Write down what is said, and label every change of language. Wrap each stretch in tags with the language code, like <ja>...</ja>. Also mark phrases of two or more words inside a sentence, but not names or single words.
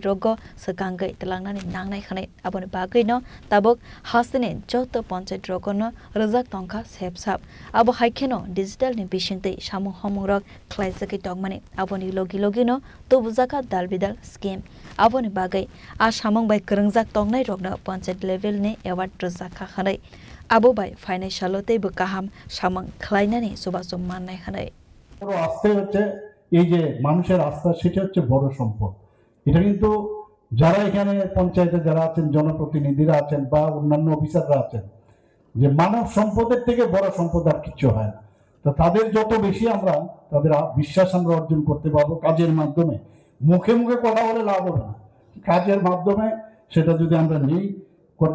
<trp>rogo sakangai telangnani nangnai khane aboni bagaino tabok hastani joto panchayat rogono rajak tongkha sepsap abo haikheno digital ni bishingtei samu homungrok khlai Dogmani aboni logi no to buzaka dalbidal scheme aboni bagai a samong bai krengjak tongnai rogna panchayat level ni award rojaka khanai abo bai financial te bu kaham samong khlainani subasum mannai khanai</trp> <bn>বড় আস্থা হচ্ছে এই যে মানুষের আস্থা সেটা হচ্ছে বড় সম্পদ এটা কিন্তু যারা এখানে পঞ্চায়েতে যারা আছেন জনপ্রতিনিধিরা আছেন বা অন্যান্য অফিসাররা আছেন যে মানব সম্পদের থেকে বড় সম্পদ আর কিছু হয় না তো তাদের যত বেশি আমরা তাদের বিশ্বাস আমরা অর্জন করতে পারবো কাজের মাধ্যমে মুখে মুখে কথা বলে লাভ হবে না কাজের মাধ্যমে সেটা যদি আমরা নেই করতে</bn>